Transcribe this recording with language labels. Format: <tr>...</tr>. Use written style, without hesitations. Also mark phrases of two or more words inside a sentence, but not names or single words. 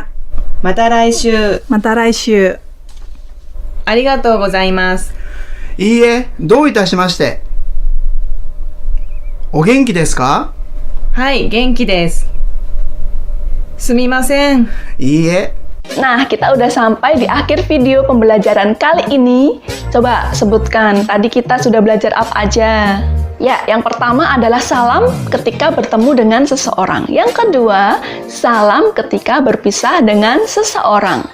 <ja>また来週。また来週。ありがとうございます。いいえ、どういたしまして。お元気ですか？はい、元気です。すみません。いいえ。</ja> <id>Nah, kita udah sampai di akhir video pembelajaran kali ini. Coba sebutkan, tadi kita sudah belajar apa aja? Ya, yang pertama adalah salam ketika bertemu dengan seseorang. Yang kedua, salam ketika berpisah dengan seseorang.</id>